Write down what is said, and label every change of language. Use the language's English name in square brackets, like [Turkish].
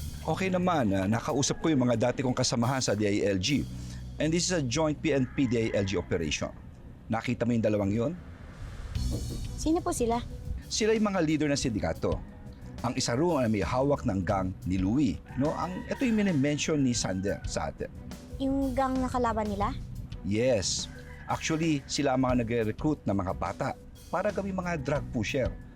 [Filipino] Okay naman, nakausap ko yung mga dati kong kasamahan sa DILG. [English] And this is a joint PNP-DILG operation. [Filipino] Nakita mo yung dalawang yon? Sino po sila? Sila yung mga leader ng sindikato. Ang isa roon ay may hawak ng gang ni Louie. No? Ito yung minimension ni Sander sa atin. Yung gang na kalaban nila? [English] Yes. [Filipino] Actually, sila ang mga nagre-recruit ng mga bata para gawing mga drug pusher.